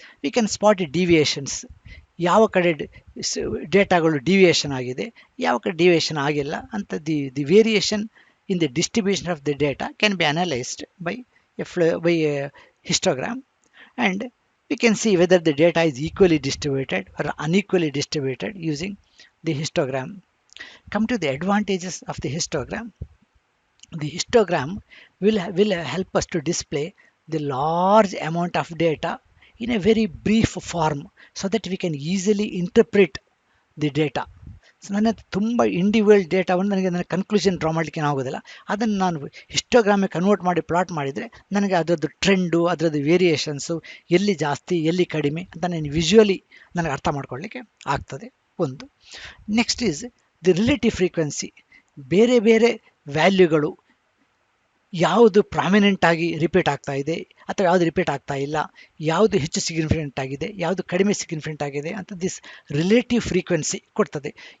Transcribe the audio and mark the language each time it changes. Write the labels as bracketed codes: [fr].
[en] We can spot deviations. [kn] ಯಾವ ಕಡೆ ಡೇಟಾಗಳು deviation ಆಗಿದೆ, ಯಾವ ಕಡೆ ಡಿವಿಯೇಷನ್ ಆಗಿಲ್ಲ ಅಂತ [en] The variation in the distribution of the data can be analysed by a histogram, and we can see whether the data is equally distributed or unequally distributed using the histogram. Come to the advantages of the histogram. The histogram will help us to display the large amount of data in a very brief form so that we can easily interpret the data. [kn] So ನನ್ನ ತುಂಬ individual ಡೇಟಾವನ್ನು ನನ್ನ conclusion draw ಮಾಡಲಿಕ್ಕೆ ಆಗೋದಿಲ್ಲ. ಅದನ್ನು ನಾನು ಹಿಸ್ಟೋಗ್ರಾಮಿಗೆ convert ಮಾಡಿ plot ಮಾಡಿದರೆ ನನಗೆ ಅದರದ್ದು ಟ್ರೆಂಡು, ಅದರದ್ದು ವೇರಿಯೇಷನ್ಸು, ಎಲ್ಲಿ ಜಾಸ್ತಿ ಎಲ್ಲಿ ಕಡಿಮೆ ಅಂತ ನಾನು ವಿಜುವಲಿ ನನಗೆ ಅರ್ಥ ಮಾಡ್ಕೊಳ್ಳಿಕ್ಕೆ ಆಗ್ತದೆ. [en] ಒಂದು next is the relative frequency. [kn] ಬೇರೆ ಬೇರೆ ವ್ಯಾಲ್ಯೂಗಳು ಯಾವುದು ಪ್ರಾಮಿನೆಂಟ್ ಆಗಿ ರಿಪೀಟ್ ಆಗ್ತಾ ಇದೆ ಅಥವಾ ಯಾವುದು ರಿಪೀಟ್ ಆಗ್ತಾ ಇಲ್ಲ, ಯಾವುದು ಹೆಚ್ಚು ಸಿಗ್ನಿಫಿಕೆಂಟ್ ಆಗಿದೆ, ಯಾವುದು ಕಡಿಮೆ ಸಿಗ್ನಿಫಿಕೆಂಟ್ ಆಗಿದೆ ಅಂತ ದಿಸ್ ರಿಲೇಟಿವ್ ಫ್ರೀಕ್ವೆನ್ಸಿ ಕೊಡ್ತದೆ.